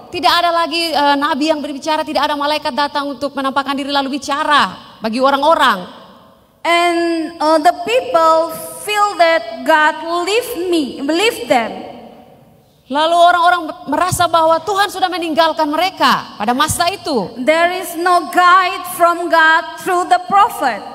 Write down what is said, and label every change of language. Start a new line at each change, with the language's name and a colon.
Indonesian: tidak ada lagi Nabi yang berbicara, tidak ada malaikat datang untuk menampakkan diri lalu bicara bagi orang-orang.
English: And the people feel that God believe them.
Indonesian: Lalu orang-orang merasa bahwa Tuhan sudah meninggalkan mereka pada masa itu.
English: There is no guide from God through the prophet.